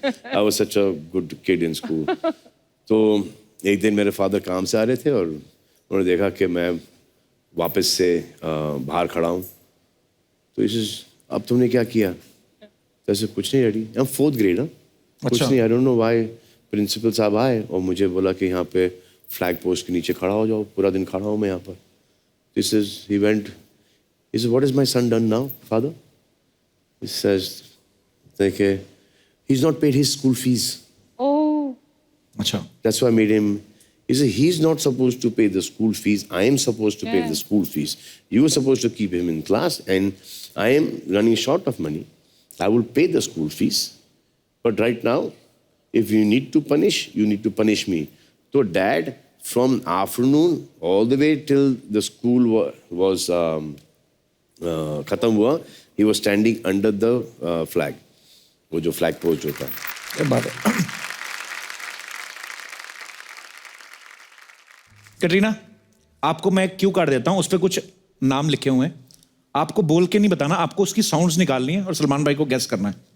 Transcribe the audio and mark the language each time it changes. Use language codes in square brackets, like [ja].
[en] I was such a good kid in school. [hi] तो एक दिन मेरे फादर काम से आ रहे थे और उन्होंने देखा कि मैं वापस से बाहर खड़ा हूँ, तो इसे अब तुमने क्या किया? तो ऐसे कुछ नहीं डैडी, हम 4th ग्रेड। हाँ, कुछ अच्छा। [en] नहीं, I don't know why. [hi] Principal साहब आए और मुझे बोला कि यहाँ पे फ्लैग पोस्ट के नीचे खड़ा हो जाओ, पूरा दिन खड़ा हूँ मैं यहाँ पर। [en] This is, he went, he said, what is my son done now, father? He says, like, he's not paid his school fees. Oh, [hi] अच्छा [en] That's why I made him. He said, he's not supposed to pay the school fees. I am supposed to pay Yeah. the school fees. You were supposed to keep him in class, and I am running short of money. I will pay the school fees. But right now, if you need to punish, you need to punish me. So dad, from afternoon all the way till the school was [hi] खत्म हुआ, [en] he was standing under the flag. [hi] वो जो flag post होता है। क्या बात है। कटरीना, आपको मैं क्यू कार्ड देता हूं, उस पर कुछ नाम लिखे हुए हैं, आपको बोल के नहीं बताना, आपको उसकी साउंड्स निकालनी है और सलमान भाई को गैस करना है।